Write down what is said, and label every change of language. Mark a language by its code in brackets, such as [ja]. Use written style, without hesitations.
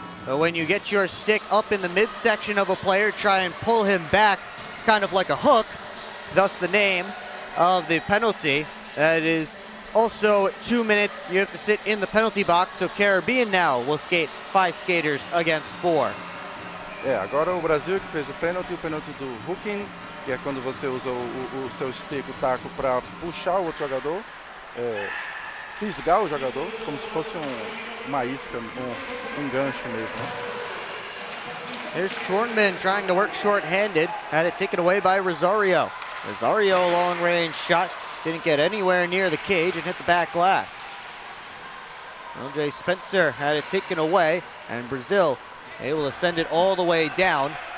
[en] So when you get your stick up in the midsection of a player, try and pull him back, kind of like a hook, thus the name of the penalty. That is also 2 minutes you have to sit in the penalty box, so Caribbean now will skate 5 skaters against 4. [pt] Agora o Brasil que fez o pênalti do hooking, que é quando você usa o seu stick, o taco, para puxar o outro jogador, fisgar o jogador, como se fosse uma isca, um gancho mesmo. Né? [en] Here's Tornman trying to work short-handed, had it taken away by Rosario. Rosario, long-range shot, didn't get anywhere near the cage and hit the back glass. LJ Spencer had it taken away, and Brazil able to send it all the way down.